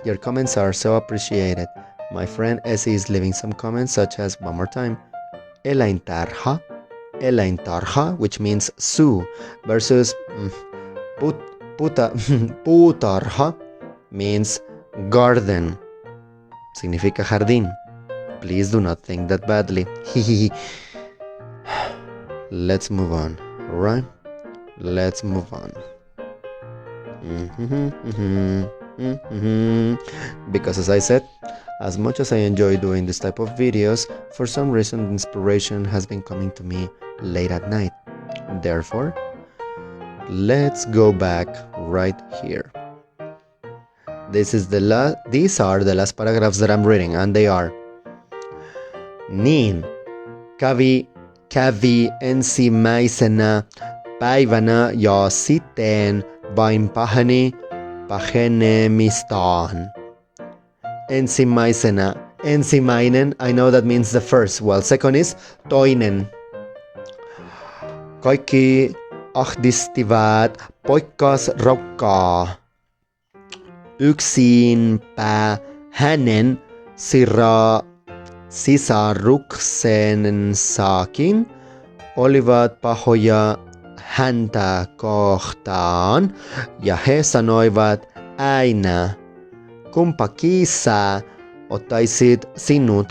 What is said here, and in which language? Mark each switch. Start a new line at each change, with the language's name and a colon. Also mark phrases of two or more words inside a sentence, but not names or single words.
English: Your comments are so appreciated. My friend Essi is leaving some comments such as, one more time,
Finnish: Entlein tarha,
English: which means zoo, versus putarha, means garden.
Spanish: Significa jardín.
English: Please do not think that badly. Let's move on, alright? Let's move on. Because as I said, as much as I enjoy doing this type of videos, for some reason inspiration has been coming to me late at night. Therefore, let's go back right here. These are the last paragraphs that I'm reading, and they are:
Finnish: Niin, kävi ensimmäisenä päivänä ja sitten vain paheni pahenemistaan. Ensimmäinen,
English: I know that means the first, while second is toinen.
Finnish: Kaikki ahdistivat poikasraukkaa. Yksinpä hänen sisaruksensakin olivat pahoja häntä kohtaan, ja he sanoivat aina, kumpa sä ottaisit sinut.